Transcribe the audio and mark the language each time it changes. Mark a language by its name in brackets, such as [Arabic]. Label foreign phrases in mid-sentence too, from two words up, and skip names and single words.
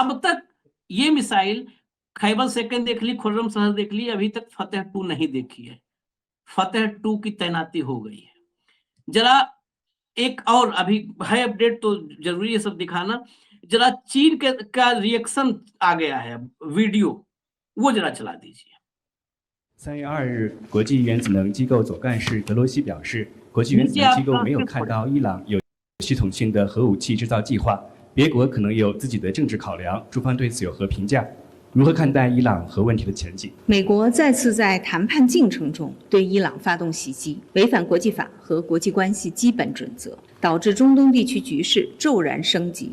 [Hindi] अब तक ये मिसाइल खैबर सेकंड देख ली, खुर्रम शहर देख ली, अभी तक फतेह 2 नहीं देखी है। फतेह 2 की तैनाती हो गई है। जरा एक और अभी है अपडेट, तो जरूरी है सब दिखाना। जरा चीन का रिएक्शन आ गया है, वीडियो वो जरा चला दीजिए। [Chinese] 3月2日，国际原子能机构总干事德罗西表示，国际原子能机构没有看到伊朗有系统性的核武器制造计划，别国可能有自己的政治考量，中方对此有何评价？如何看待伊朗核问题的前景？美国再次在谈判进程中对伊朗发动袭击，违反国际法和国际关系基本准则，导致中东地区局势骤然升级。